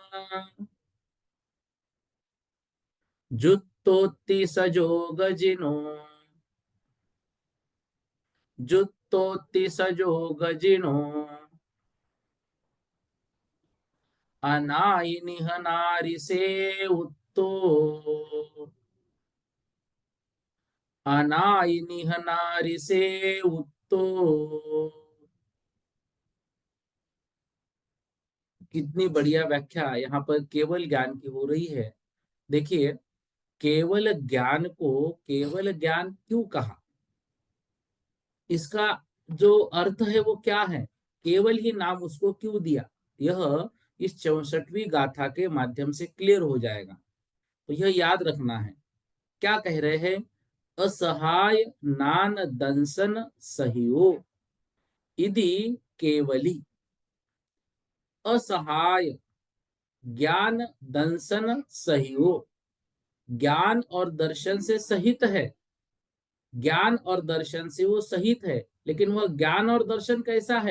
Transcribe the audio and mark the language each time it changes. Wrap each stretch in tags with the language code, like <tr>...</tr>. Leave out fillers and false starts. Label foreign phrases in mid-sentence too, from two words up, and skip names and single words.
<pra>जुत्तोत्ति सजोग जिनो, जुत्तोत्ति सजोग जिनो अनाई निहनारि से उत्तो, अनाई निहनारि से उत्तो।</pra> <hi>कितनी बढ़िया व्याख्या यहाँ पर केवल ज्ञान की हो रही है। देखिए, केवल ज्ञान को केवल ज्ञान क्यों कहा, इसका जो अर्थ है वो क्या है, केवल ही नाम उसको क्यों दिया, यह इस 64वीं गाथा के माध्यम से क्लियर हो जाएगा। तो यह याद रखना है। क्या कह रहे हैं?</hi> <pra>असहाय नान दंसन सहियो इदि केवली। असहाय ज्ञान दंसन सहियो,</pra> <hi>ज्ञान और दर्शन से सहित है, ज्ञान और दर्शन से वो सहित है, लेकिन वह ज्ञान और दर्शन कैसा है?</hi>